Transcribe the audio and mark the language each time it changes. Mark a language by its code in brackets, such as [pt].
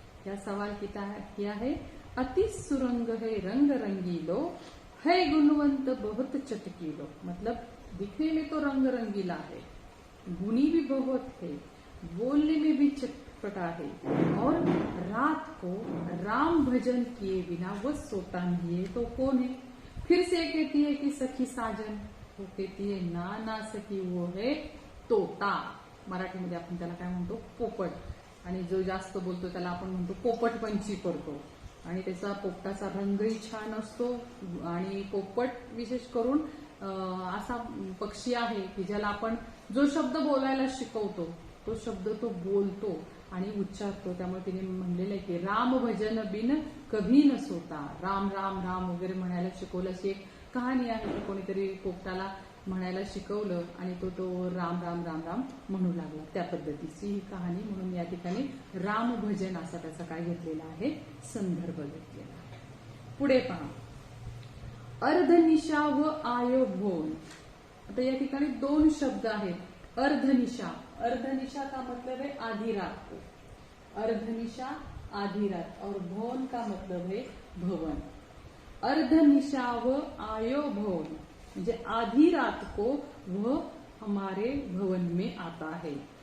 [hi] क्या सवाल किया है, अति सुरंग है रंग रंगीलो, है गुणवंत बहुत चटकीलो मतलब दिखने में तो रंग रंगीला है, गुणी भी बहुत है, बोलने में भी चटपटा है और रात को राम भजन किए बिना वो सोता नहीं है. तो कौन है. फिर से कहती है कि सखी साजन. वो कहती है ना ना सखी वो है तोता. [mr] मराठीमध्ये आपण त्याला काय म्हणतो, पोपट. आणि जो जास्त बोलतो त्याला आपण म्हणतो पोपटपंची करतो. आणि त्याचा पोपटाचा रंगही छान असतो. आणि पोपट विशेष करून असा पक्षी आहे की ज्याला आपण जो शब्द बोलायला शिकवतो तो शब्द तो बोलतो आणि उच्चारतो. त्यामुळे तिने म्हणलेलं आहे की [hi] राम भजन बिन कभी न सोता. [mr] राम राम राम वगैरे म्हणायला शिकवलं. अशी एक कहाणी आहे की कोणीतरी पोपटाला म्हणायला शिकवलं आणि तो राम राम राम राम म्हणू लागला. त्या पद्धतीची ही कहाणी, म्हणून या ठिकाणी राम भजन असा त्याचा काय घेतलेला आहे, संदर्भ घेतलेला आहे. पुढे पहा, अर्धनिशा व आयोभोन. आता या ठिकाणी दोन शब्द आहेत. [hi] अर्धनिशा, अर्धनिशा का मतलब है आधी रात को, अर्धनिशा आधी रात, और भवन का मतलब है भवन. अर्धनिशा व आयो भवन म्हणजे आधी रात को वह हमारे भवन में आता है.